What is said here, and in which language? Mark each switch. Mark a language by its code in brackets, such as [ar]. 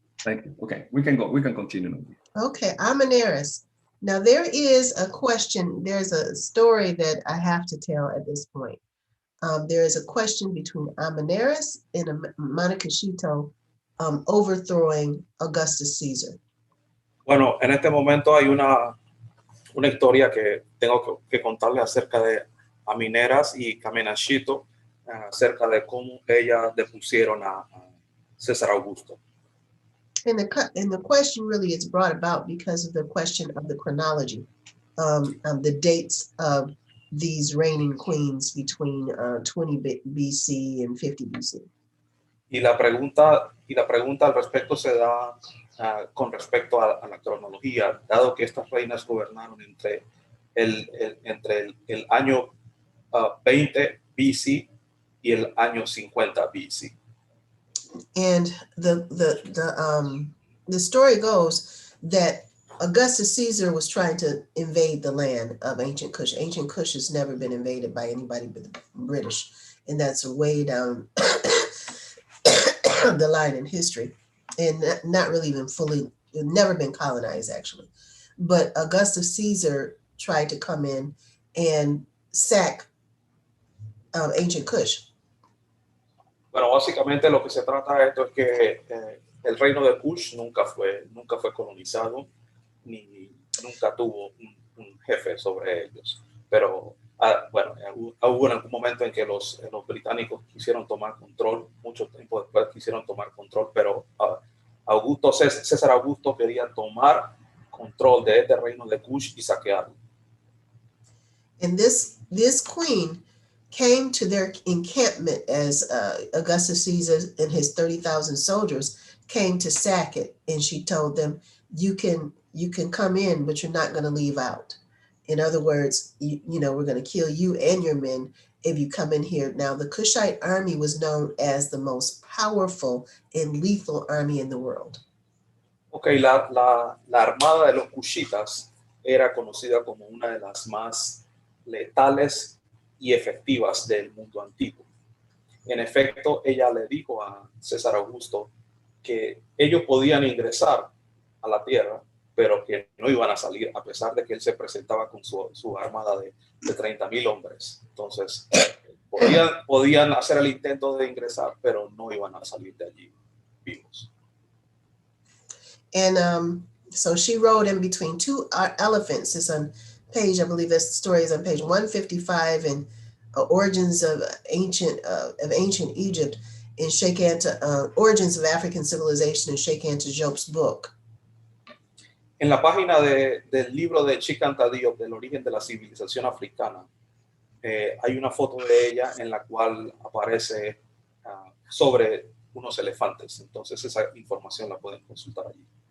[en] Thank you. Okay, we can continue. Okay, Ameneris. Now there is a question. There's a story that I have to tell at this point. There is a question between Ameneris and Montecristo overthrowing Augustus Caesar. [es] Bueno, en este momento hay una historia que tengo que contarle acerca de Ameneras y Amenashito, acerca de cómo ellas depusieron a César Augusto. [en] And the question really is brought about because of the question of the chronology, the dates of these reigning queens between 20 BC and 50 BC. [es] Y la pregunta al respecto se da con respecto a la cronología, dado que estas reinas gobernaron entre el año 20 BC y el año 50 BC. [en] And the story goes that Augustus Caesar was trying to invade the land of ancient Kush. Ancient Kush has never been invaded by anybody but the British, and that's way down the line in history, and not really even fully, never been colonized actually. But Augustus Caesar tried to come in and sack ancient Kush. [es] Bueno, básicamente lo que se trata de esto es que el reino de Kush nunca fue colonizado, ni nunca tuvo un jefe sobre ellos. Pero bueno, hubo en algún momento en que los británicos quisieron tomar control, mucho tiempo después quisieron tomar control, pero César Augusto quería tomar control de este reino de Kush y saquearlo. [en] And this queen came to their encampment as Augustus Caesar and his 30,000 soldiers came to sack it, and she told them, you can come in, but you're not going to leave out. In other words, you know, we're going to kill you and your men if you come in here. Now, the Kushite army was known as the most powerful and lethal army in the world. [es] Okay, la armada de los Kushitas era conocida como una de las más letales y efectivas del mundo antiguo. En efecto, ella le dijo a César Augusto que ellos podían ingresar a la tierra, pero que no iban a salir, a pesar de que él se presentaba con su armada de 30,000 hombres. Entonces, podían hacer el intento de ingresar, pero no iban a salir de allí vivos. [en] And so she rode in between two elephants. It's on page, I believe this story is on page 155 in Origins of Ancient Egypt, in Sheikh Anta, Origins of African Civilization in Sheikh Anta Diop's book. [es] En la página del libro de Sheikh Anta Diop, del origen de la civilización africana, hay una foto de ella en la cual aparece sobre unos elefantes. Entonces esa información la pueden consultar allí.